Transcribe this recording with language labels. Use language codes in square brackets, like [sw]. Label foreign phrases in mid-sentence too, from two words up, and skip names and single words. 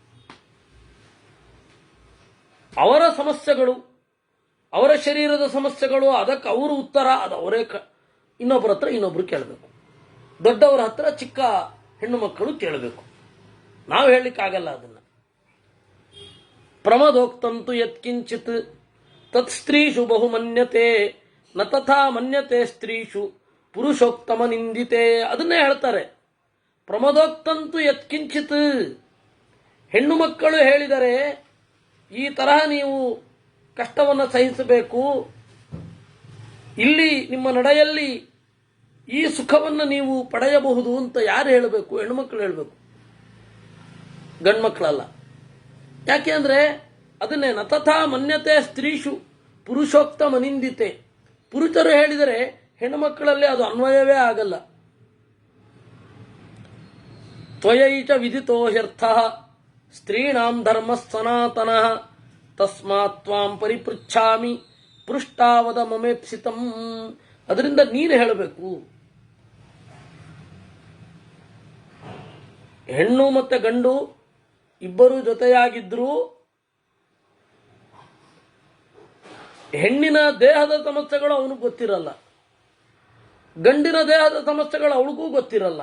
[kn] ಅವರ ಸಮಸ್ಯೆಗಳು, ಅವರ ಶರೀರದ ಸಮಸ್ಯೆಗಳು, ಅದಕ್ಕೆ ಅವರು ಉತ್ತರ ಅದು ಅವರೇ ಇನ್ನೊಬ್ಬರ ಹತ್ರ ಇನ್ನೊಬ್ರು ಕೇಳಬೇಕು. ದೊಡ್ಡವರ ಹತ್ರ ಚಿಕ್ಕ ಹೆಣ್ಣು ಮಕ್ಕಳು ಕೇಳಬೇಕು. ನಾವು ಹೇಳಲಿಕ್ಕಾಗಲ್ಲ ಅದನ್ನ. [sa] ಪ್ರಮದೋಕ್ತಂತು ಯತ್ಕಿಂಚಿತ್ ತತ್ ಸ್ತ್ರೀಷು ಬಹು ಮನ್ಯತೆ ನ ತಥಾ ಮನ್ಯತೆ ಸ್ತ್ರೀಷು ಪುರುಷೋಕ್ತಮ ನಿಂದಿತೆ. [kn] ಅದನ್ನೇ ಹೇಳ್ತಾರೆ. [sa] ಪ್ರಮದೋಕ್ತಂತು ಯತ್ಕಿಂಚಿತ್, [kn] ಹೆಣ್ಣು ಮಕ್ಕಳು ಹೇಳಿದರೆ ಈ ತರಹ ನೀವು ಕಷ್ಟವನ್ನು ಸಹಿಸಬೇಕು, ಇಲ್ಲಿ ನಿಮ್ಮ ನಡೆಯಲ್ಲಿ ಈ ಸುಖವನ್ನು ನೀವು ಪಡೆಯಬಹುದು ಅಂತ ಯಾರು ಹೇಳಬೇಕು? ಹೆಣ್ಣು ಮಕ್ಕಳು ಹೇಳಬೇಕು, ಗಂಡು ಮಕ್ಕಳಲ್ಲ. ಯಾಕೆ ಅಂದ್ರೆ ಅದನ್ನೇ [sa] ನತಥಾ ಮನ್ಯತೆ ಸ್ತ್ರೀಷು ಪುರುಷೋಕ್ತ ಮನಿಂದಿತೆ. [kn] ಪುರುಷರು ಹೇಳಿದರೆ ಹೆಣ್ಣು ಮಕ್ಕಳಲ್ಲಿ ಅದು ಅನ್ವಯವೇ ಆಗಲ್ಲ. [sa] ತ್ವಯೈಚ ವಿದಿತೋ ಹ್ಯರ್ಥಃ ಸ್ತ್ರೀಣಾಂ ಧರ್ಮ ಸನಾತನಃ ತಸ್ಮಾತ್ ತ್ವಾಂ ಪರಿಪೃಚ್ಛಾಮಿ ಪೃಷ್ಟಾವದ ಮಮೇಪ್ಸಿತಂ. [kn] ಅದರಿಂದ ನೀನು ಹೇಳಬೇಕು. ಹೆಣ್ಣು ಮತ್ತೆ ಗಂಡು ಇಬ್ಬರು ಜೊತೆಯಾಗಿದ್ರು ಹೆಣ್ಣಿನ ದೇಹದ ಸಮಸ್ಯೆಗಳು ಅವನಿಗೆ ಗೊತ್ತಿರಲ್ಲ, ಗಂಡಿನ ದೇಹದ ಸಮಸ್ಯೆಗಳು ಅವಳಿಗೂ ಗೊತ್ತಿರಲ್ಲ.